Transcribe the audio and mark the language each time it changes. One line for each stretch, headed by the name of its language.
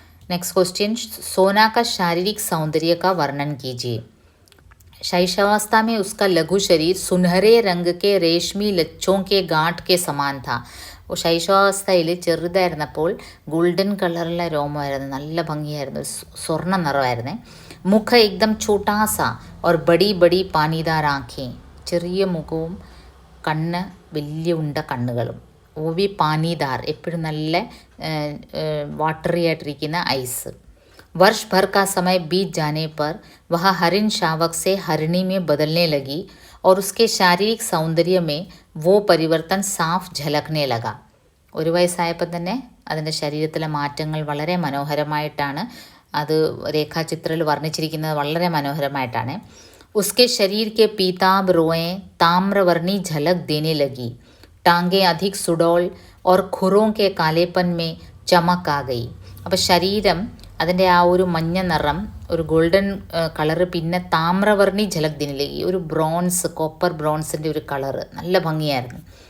Hindi: Next question, सोना का शारीरिक सौंदर्य का वर्णन कीजिए. शैशवावस्था में उसका लघु शरीर सुनहरे रंग के रेशमी लच्छों के गांठ के समान था.
Malayalam: ശൈശവാവസ്ഥയിൽ ചെറുതായിരുന്നപ്പോൾ ഗോൾഡൻ കളറിലെ രോമമായിരുന്നു, നല്ല ഭംഗിയായിരുന്നു, സ്വർണ്ണ നിറമായിരുന്നേ.
Hindi: മുഖ एकदम छोटा सा और बड़ी बड़ी पानीदार आँखें,
Malayalam: ചെറിയ മുഖവും കണ്ണ് വലിയ ഉണ്ട കണ്ണുകളും.
Hindi: वो भी पानीदार,
Malayalam: എപ്പോഴും നല്ല वाटरी ആയിട്ടിരിക്കുന്ന ഐസ്.
Hindi: वर्ष भर का समय बीत जाने पर वह हरिण शावक से हरिणी में बदलने लगी और उसके शारीरिक सौंदर्य में वो परिवर्तन साफ झलकने लगा.
Malayalam: ഒരു വയസ്സായപ്പോൾ തന്നെ അതിൻ്റെ ശരീരത്തിലെ മാറ്റങ്ങൾ വളരെ മനോഹരമായിട്ടാണ് അത് രേഖാചിത്രത്തിൽ വർണ്ണിച്ചിരിക്കുന്നത്, വളരെ മനോഹരമായിട്ടാണ്.
Hindi: उसके शरीर के पीताभ रोएं ताम्रवर्णी झलक देने लगी. टांगें अधिक सुडौल और खुरों के कालेपन में चमक आ गई.
Malayalam: അപ്പോൾ ശരീരം അതിൻ്റെ ആ ഒരു മഞ്ഞ നിറം, ഒരു ഗോൾഡൻ കളറ്, പിന്നെ താമ്രവർണ്ണി ജലഗ്ദിനിലേക്ക് ഒരു ബ്രോൺസ്, കോപ്പർ ബ്രോൺസിൻ്റെ ഒരു കളറ്, നല്ല ഭംഗിയായിരുന്നു.